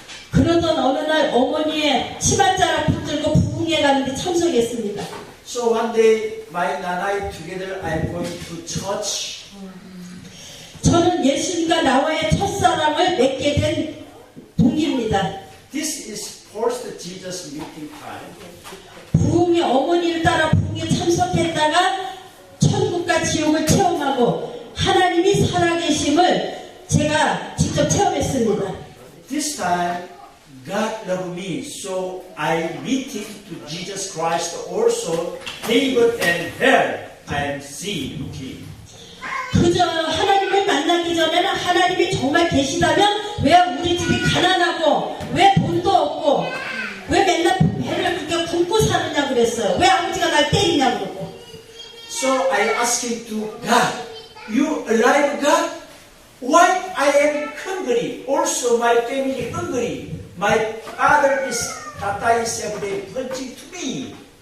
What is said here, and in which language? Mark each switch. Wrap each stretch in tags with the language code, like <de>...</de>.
<ko>그러던 어느 날 어머니의 치맛자락 붙들고 부흥회 가는데 참석했습니다.</ko> <en>So one day, my nanai together, I am going to church.</en> <ko>저는 예수님과 나와의 첫사랑을 맺게 된 동기입니다.</ko> <en>This is first Jesus meeting time.</en> <ko>부흥회 어머니를 따라 부흥회 참석했다가 천국과 지옥을 체험하고 하나님이 살아계심을 제가 직접 체험했습니다.</ko> <en>This time, God loved me, so I meeting to Jesus Christ also, heaven and hell, I am seeing Him.</en> <ko>그저 하나님을 만나기 전에는 하나님이 정말 계시다면 왜 우리 집이 가난하고 왜 돈도 없고 왜 맨날 배를 그렇게 굶고 사느냐 그랬어요. 왜 아버지가 날 때리냐 그러고.</ko> <en>So I asking to God, you alive God? Why I am hungry? Also my family hungry. My father is Tata is every day punching to me.</en>